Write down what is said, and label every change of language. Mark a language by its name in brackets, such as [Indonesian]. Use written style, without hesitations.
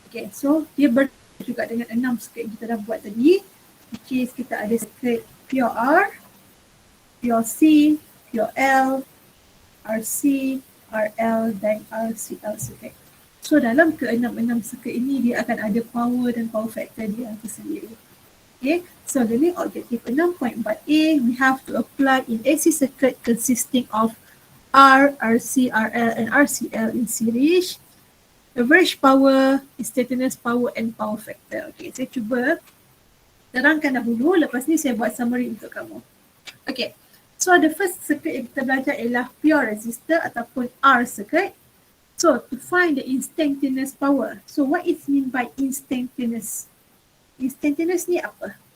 [Malay] Okay, so dia juga dengan 6 circuit yang kita dah buat tadi. Which is kita ada circuit pure R, pure C, pure L, RC, RL dan Rcl Circuit. So dalam ke-6 circuit ini dia akan ada power dan power factor dia tersendiri. [English] Okay, so dari objektif 6.4a, we have to apply in AC circuit consisting of R, RC, RL and Rcl in series, average power, instantaneous power and power factor. [Malay] Okay, saya cuba terangkan dahulu, lepas ni saya buat summary untuk kamu. Okay, so [English] the first circuit [Malay] yang kita belajar ialah pure resistor ataupun R circuit. [English] So to find the instantaneous power. So what is mean by instantaneous? [Malay] Instantaneous ni apa?